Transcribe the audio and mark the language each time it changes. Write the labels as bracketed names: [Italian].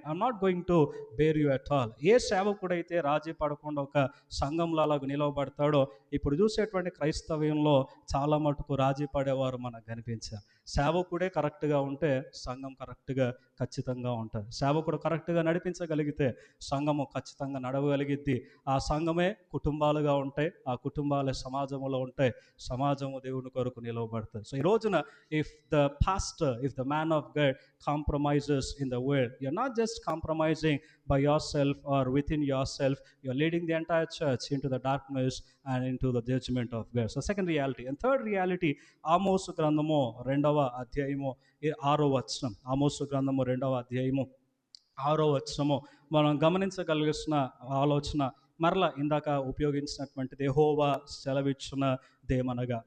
[English] I'm not going to bear you at all. [Telugu] ఏ సేవకుడైతే రాజీ పడకుండా ఒక సంఘంలో అలాగ నిలవబడతాడో, ఇప్పుడు చూసేటువంటి క్రైస్తవ్యంలో చాలా మటుకు రాజీ పడేవారు మనకు కనిపించారు. సేవకుడే కరెక్ట్గా ఉంటే సంఘం కరెక్ట్గా ఖచ్చితంగా ఉంటుంది. సేవకుడు కరెక్ట్గా నడిపించగలిగితే సంఘము ఖచ్చితంగా నడవగలిగిద్ది. ఆ సంఘమే కుటుంబాలుగా ఉంటాయి, ఆ కుటుంబాలే సమాజంలో ఉంటాయి, సమాజము దేవుని కొరకు నిలవబడుతుంది. [English] so [Telugu] ఈ రోజున [English] If the man of God compromises in the world, you're not just compromising by yourself or within yourself, you're leading the entire church into the darkness and into the judgment of God. So second reality. And third reality, [Telugu] ఆమోసు గ్రంథము 2వ అధ్యాయము 6వ వచనం. ఆమోసు గ్రంథము 2వ అధ్యాయము 6వ వచనము మనం గమనించగలిగిన ఆలోచన మరలా ఇందాక ఉపయోగించినటువంటిది, యెహోవా సెలవిచ్చునదేమనగా.